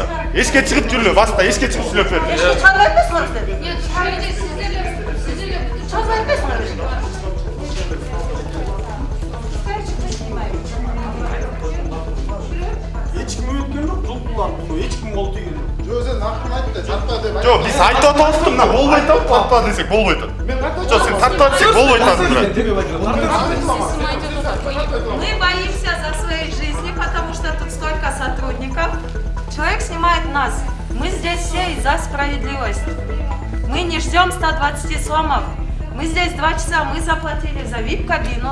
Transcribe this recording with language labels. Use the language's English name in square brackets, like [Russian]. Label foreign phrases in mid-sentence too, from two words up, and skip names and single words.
[Kyrgyz] Эшикке чыгып жүрүлө, баста эшикке чыгып сүйлөп берди. Жок, биз айтып атабыз, мына болбой атабыз, тартпа десек болбой атат. Жок, сен тартпа десек болбой атасың, брат. [Russian] Мы боимся за свои жизни, потому что тут столько сотрудников. Человек снимает нас. Мы здесь все из-за справедливости. Мы не ждем 120 сомов. Мы здесь 2 часа, мы заплатили за VIP-кабину.